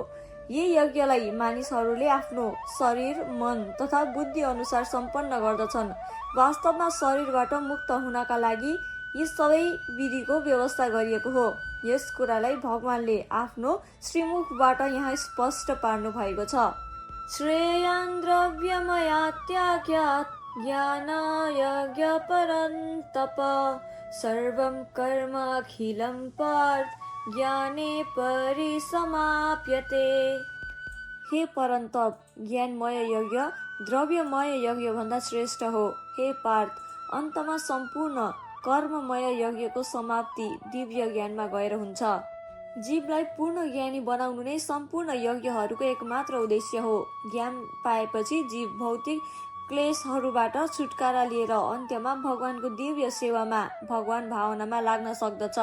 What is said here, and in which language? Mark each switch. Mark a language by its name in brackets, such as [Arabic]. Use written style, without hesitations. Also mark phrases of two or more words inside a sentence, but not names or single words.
[Nepali] यी यज्ञलाई मानिसहरूले आफ्नो शरीर, मन तथा बुद्धि अनुसार सम्पन्न गर्दछन्। वास्तवमा शरीरबाट मुक्त हुनका लागि यी सबै विधिको व्यवस्था गरिएको हो। यस कुरालाई भगवानले आफ्नो श्रीमुखबाट यहाँ स्पष्ट पार्नु भएको छ। [Sanskrit] श्रेयान् द्रव्यमया त्याग्यात् ज्ञान यज्ञ परन्तप सर्वं कर्म अखिलं पार्थ ज्ञाने परिसमाप्यते। [Nepali] हे परन्तप, ज्ञानमय यज्ञ द्रव्यमय यज्ञ भन्दा श्रेष्ठ हो। हे पार्थ, अन्तमा सम्पूर्ण कर्ममय यज्ञको समाप्ति दिव्य ज्ञानमा गएर हुन्छ। जीवलाई पूर्ण ज्ञानी बनाउनु नै सम्पूर्ण यज्ञहरूको एकमात्र उद्देश्य हो। ज्ञान पाएपछि जीव भौतिक क्लेशहरूबाट छुटकारा लिएर अन्त्यमा भगवानको दिव्य सेवामा भगवान भावनामा लाग्न सक्दछ।